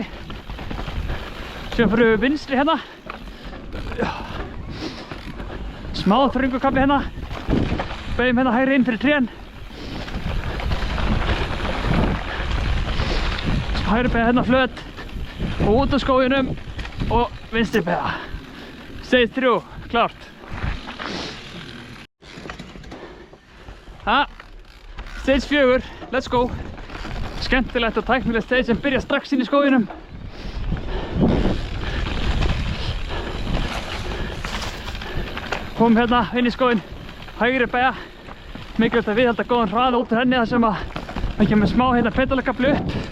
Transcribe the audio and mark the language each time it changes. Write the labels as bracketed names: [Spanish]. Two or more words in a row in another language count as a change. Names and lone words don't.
[Icelandic] Síðan förum við vinstri hérna. Smá þröngur kafli hérna. Beygjum hérna hægri inn fyrir trén. Hægri beygja hérna flöt og út á skóginum og vinstri beygja. Stage 3, klárt. [English] Stage 4, let's go. [Icelandic] Skemmtilegt og tæknilegt stage sem byrja strax inn í skóginum. Komum hérna inn í skóginn, hægri beygja. Mikilvægt að viðhalda góðan hraða út úr henni þar sem að kemur smá hérna pedalakafli upp.